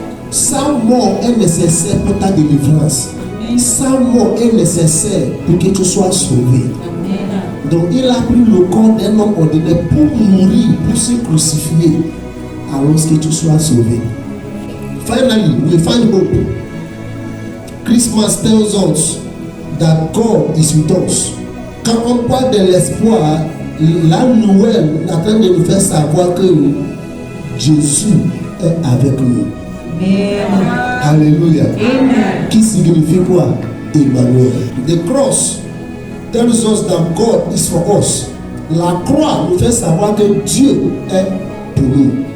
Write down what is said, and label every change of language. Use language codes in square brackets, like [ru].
[fr] Sa mort est nécessaire pour ta délivrance. Sa mort est nécessaire pour que tu sois sauvé. Donc il a pris le corps d'un homme ordinaire pour mourir, pour se crucifier, alors que tu sois sauvé. [en] Finally, we find hope. Christmas tells us that God is with us. [fr] Quand on parle de l'espoir, la Noël attend de nous faire savoir que Jésus est avec nous. Amen. Alléluia. Amen. Qui signifie quoi? Emmanuel. [en] The cross tells us that God is for us. [fr] La croix nous fait savoir que Dieu est pour nous.